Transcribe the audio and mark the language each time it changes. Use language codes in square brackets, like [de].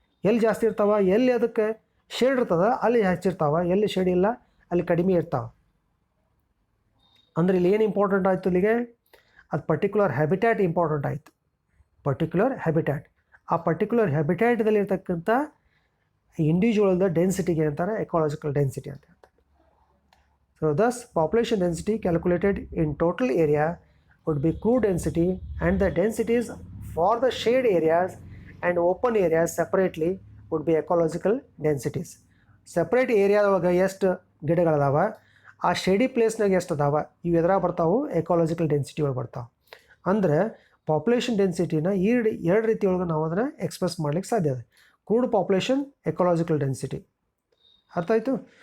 [kn] ಎಲ್ಲಿ ಜಾಸ್ತಿ ಇರ್ತಾವೆ, ಎಲ್ಲಿ ಅದಕ್ಕೆ ಶೇಡ್ ಇರ್ತದೆ ಅಲ್ಲಿ ಹೆಚ್ಚಿರ್ತಾವೆ, ಎಲ್ಲಿ ಶೇಡ್ ಇಲ್ಲ ಅಲ್ಲಿ ಕಡಿಮೆ ಇರ್ತಾವೆ. ಅಂದರೆ ಇಲ್ಲಿ ಏನು ಇಂಪಾರ್ಟೆಂಟ್ ಆಯಿತು? ಇಲ್ಲಿಗೆ ಅದು ಪರ್ಟಿಕ್ಯುಲರ್ ಹ್ಯಾಬಿಟ್ಯಾಟ್ ಇಂಪಾರ್ಟೆಂಟ್ ಆಯಿತು. ಪರ್ಟಿಕ್ಯುಲರ್ ಹ್ಯಾಬಿಟ್ಯಾಟ್, ಆ ಪರ್ಟಿಕ್ಯುಲರ್ ಹ್ಯಾಬಿಟ್ಯಾಟ್ದಲ್ಲಿ ಇರ್ತಕ್ಕಂಥ ಇಂಡಿವಿಜುವಲ್ದ ಡೆನ್ಸಿಟಿಗೆ ಅಂತಾರೆ ಎಕಾಲಜಿಕಲ್ ಡೆನ್ಸಿಟಿ ಅಂತ ಹೇಳ್ತಾರೆ. [en] So thus population density calculated in total area would be crude density, and the densities for the shade areas and open areas separately would be ecological densities. [kn] Separate ಏರಿಯಾದೊಳಗೆ ಎಷ್ಟು ಗಿಡಗಳದಾವ, ಆ shady ಪ್ಲೇಸ್ನಾಗ ಎಷ್ಟು ಅದಾವ, ಇವು ಎದ್ರಾಗ ಬರ್ತಾವೆ, ecological density ಒಳಗೆ ಬರ್ತಾವೆ. ಅಂದರೆ population ಡೆನ್ಸಿಟಿನ ಎರಡು ರೀತಿಯೊಳಗೆ ನಾವು ಅದನ್ನು ಎಕ್ಸ್ಪ್ರೆಸ್ ಮಾಡ್ಲಿಕ್ಕೆ ಸಾಧ್ಯ ಇದೆ. Crude population, ecological density. ಅರ್ಥ ಆಯಿತು?